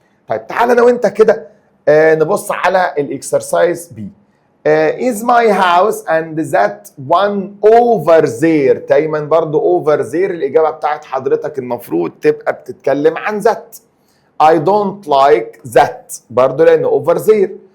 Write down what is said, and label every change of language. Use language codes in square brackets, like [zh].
[ar] طيب تعالى انا وانت كده نبص على الاكسرسايز بي. [en] is my house and that one over there. [ar] دايما برضو [en] over there [ar] الاجابه بتاعت حضرتك المفروض تبقى بتتكلم عن that. [en] I don't like that [ar] برضو لان [en] over there.